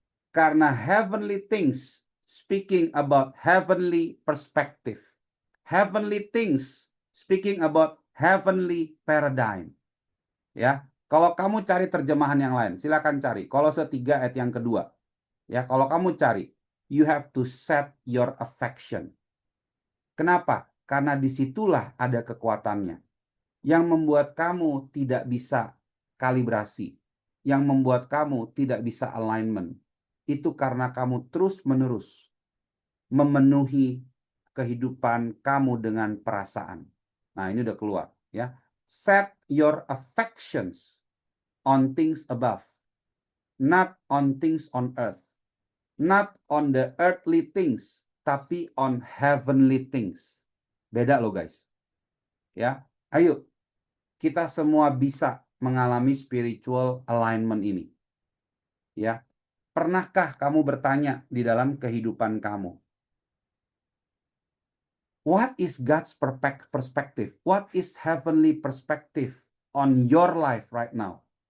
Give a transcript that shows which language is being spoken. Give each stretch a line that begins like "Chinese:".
Indonesian: Karena
English: heavenly things speaking about heavenly perspective. Heavenly things speaking about heavenly paradigm.
Indonesian: Ya, kalau kamu cari terjemahan yang lain, silakan cari. Kolose 3 ayat yang kedua. Ya, kalau kamu cari,
English: you have to set your affection.
Indonesian: Kenapa? Karena disitulah ada kekuatannya. Yang membuat kamu tidak bisa kalibrasi. Yang membuat kamu tidak bisa alignment. Itu karena kamu terus-menerus memenuhi kehidupan kamu dengan perasaan. Nah, ini udah keluar. Ya.
English: Set your affections on things above. Not on things on earth. Not on the earthly things,
Indonesian: tapi
English: on heavenly things.
Indonesian: Beda loh guys. Ya, ayo kita semua bisa mengalami spiritual alignment ini. Ya, pernahkah kamu bertanya di dalam kehidupan kamu?
English: What is God's perspective? What is heavenly perspective on your life right now?